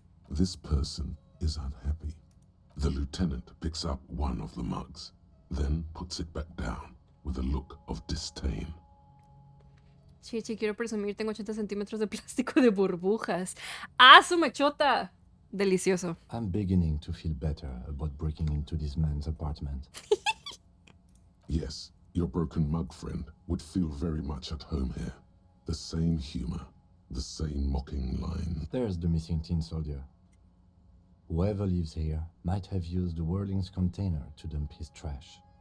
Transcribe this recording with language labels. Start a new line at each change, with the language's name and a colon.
English: This person is unhappy. The lieutenant picks up one of the mugs, then puts it back down with a look of disdain.
Spanish: Chichi, quiero presumir, tengo 80 centímetros de plástico de burbujas. ¡Ah, su mechota! Delicioso.
English: I'm beginning to feel better about breaking into this man's apartment. Yes, your broken mug friend would feel very much at home here. The same humor, the same mocking line. There's the missing tin soldier. Whoever lives here might have used the Whirling's container to dump his trash.